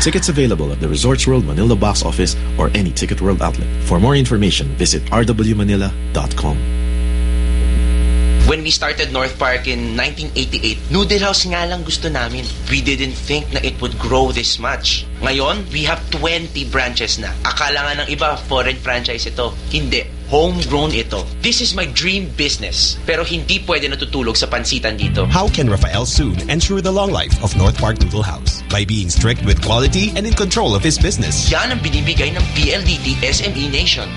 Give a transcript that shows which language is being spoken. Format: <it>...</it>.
<en>Tickets available at the Resorts World Manila box office or any Ticket World outlet. For more information, visit rwmanila.com. When we started North Park in 1988, Noodle House</en> <tl>nga lang gusto namin.</tl> <en>We didn't think na it would grow this much. Ngayon, we have 20 branches na.</en> <tl>Akala nga ng iba, foreign franchise ito. Hindi. Homegrown ito.</tl> <en>This is my dream business.</en> <tl>Pero hindi pwede natutulog sa pansitan dito.</tl> <en>How can Rafael Soon ensure the long life of North Park Noodle House? By being strict with quality and in control of his business.</en> <tl>Yan ang binibigay ng PLDT SME Nation.</tl>